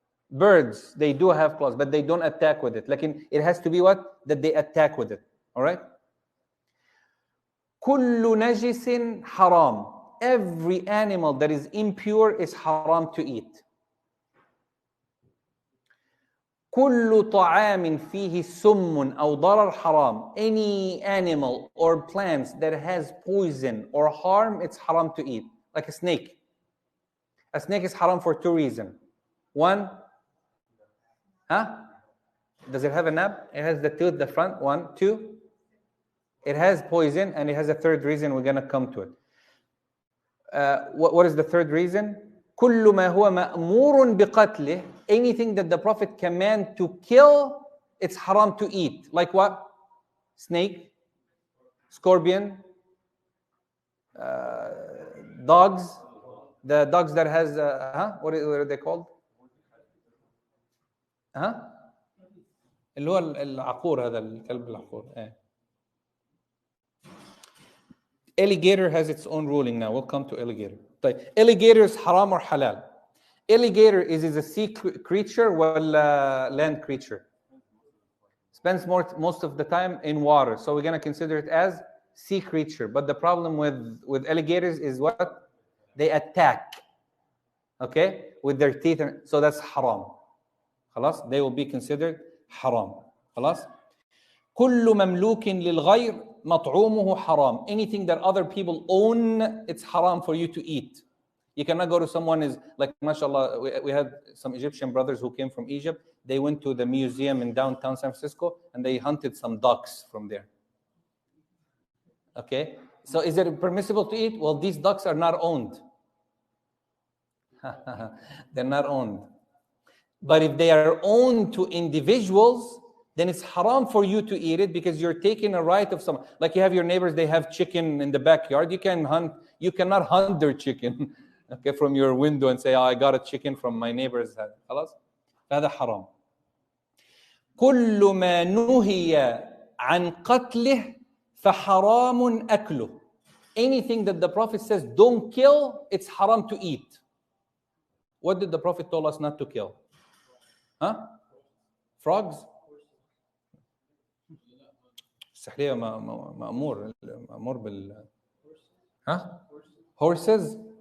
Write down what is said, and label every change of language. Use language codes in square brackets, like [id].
[en] Birds, they do have claws, but they don't attack with it. Like it has to be what? That they attack with it. [ar] All right? كل نجس حرام. [en] Every animal that is impure is haram to eat. [ar] كل طعام فيه سم أو ضرر حرام. [en] Any animal or plants that has poison or harm, it's haram to eat. Like a snake. A snake is haram for two reasons. One, does it have a nab? It has the tooth, the front. 1, 2. It has poison, and it has a third reason. We're going to come to it. What is the third reason? [ar] كل ما هو مأمور بقتله. [en] Anything that the Prophet command to kill, it's haram to eat. Like what? Snake, scorpion, dogs. The dogs that has what are they called? [ar] اللي هو العقور هذا الكلب العقور. [en] Alligator has its own ruling now. We'll come to alligator. طيب, alligator is haram or halal? Alligator is a sea creature or land creature? Spends most of the time in water. So we're going to consider it as sea creature. But the problem with alligators is what? They attack. Okay, with their teeth, so that's haram. خلاص, they will be considered haram. [ar] خلاص. كل مملوك للغير مطعومه حرام. [en] Anything that other people own, it's haram for you to eat. You cannot go to someone is like, mashallah, we had some Egyptian brothers who came from Egypt. They went to the museum in downtown San Francisco and they hunted some ducks from there. Okay, so is it permissible to eat? Well, these ducks are not owned. They're not owned. But if they are owned to individuals, then it's haram for you to eat it because you're taking a right of someone. Like you have your neighbors, they have chicken in the backyard. You cannot hunt their chicken, okay, from your window and say, oh, I got a chicken from my neighbor's head. [ar] خلاص? هذا حرام. كل ما نهي عن قتله فحرام أكله. [en] Anything that the Prophet says don't kill, it's haram to eat. What did the Prophet tell us not to kill? Huh? Frogs? [ar] السحلية مأمور بال ها؟ Horses?